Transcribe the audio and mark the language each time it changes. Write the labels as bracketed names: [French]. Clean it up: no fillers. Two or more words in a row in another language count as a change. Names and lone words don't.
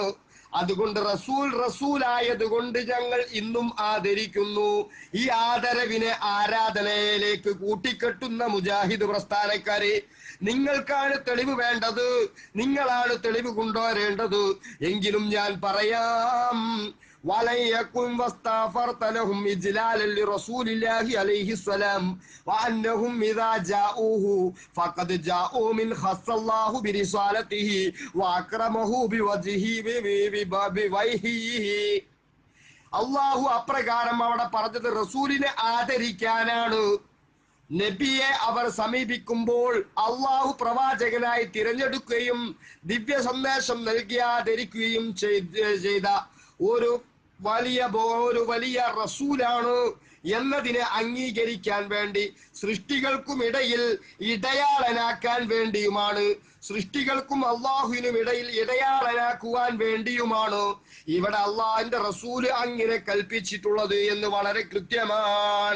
[Malayalam] അതുകൊണ്ട് റസൂലായത് കൊണ്ട് ഞങ്ങൾ ഇന്നും ആദരിക്കുന്നു. ഈ ആദരവിനെ ആരാധനയിലേക്ക് കൂട്ടിക്കെട്ടുന്ന മുജാഹിദ് പ്രസ്ഥാനക്കാരെ, നിങ്ങൾക്കാണ് തെളിവ് വേണ്ടത്, നിങ്ങളാണ് തെളിവ് കൊണ്ടുവരേണ്ടത്. എങ്കിലും ഞാൻ പറയാം, [Arabic] ولن يكن واستغفرت لهم إجلالا لرسول الله عليه السلام وأنهم إذا جاءوه فقد جاءوا من خص الله برسالته وأكرمه بوجهه. [Malayalam] അള്ളാഹു അപ്രകാരം അവിടെ പറഞ്ഞത് റസൂലിനെ ആദരിക്കാനാണ്. നബിയെ അവർ സമീപിക്കുമ്പോൾ അള്ളാഹു പ്രവാചകനായി തിരഞ്ഞെടുക്കുകയും ദിവ്യ സന്ദേശം നൽകി ആദരിക്കുകയും ചെയ്ത ഒരു വലിയ റസൂലാണ് എന്നതിനെ അംഗീകരിക്കാൻ വേണ്ടി, സൃഷ്ടികൾക്കും ഇടയിൽ ഇടയാളനാക്കാൻ വേണ്ടിയുമാണ്, സൃഷ്ടികൾക്കും അള്ളാഹുവിനും ഇടയിൽ ഇടയാളനാക്കുവാൻ വേണ്ടിയുമാണ് ഇവിടെ അള്ളാഹിന്റെ റസൂല് അങ്ങനെ കൽപ്പിച്ചിട്ടുള്ളത് എന്ന് വളരെ കൃത്യമാണ്.